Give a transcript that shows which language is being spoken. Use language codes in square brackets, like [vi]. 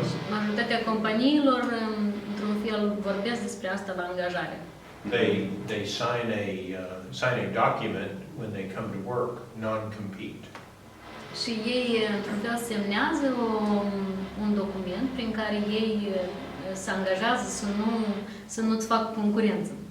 [ro] Majoritatea companiilor, într-un fel, vorbesc despre asta la angajare. [en] they sign a document when they come to work, non-compete. [ro] Și ei, într-un fel, semnează un document prin care ei se angajează să nu-ți facă concurență.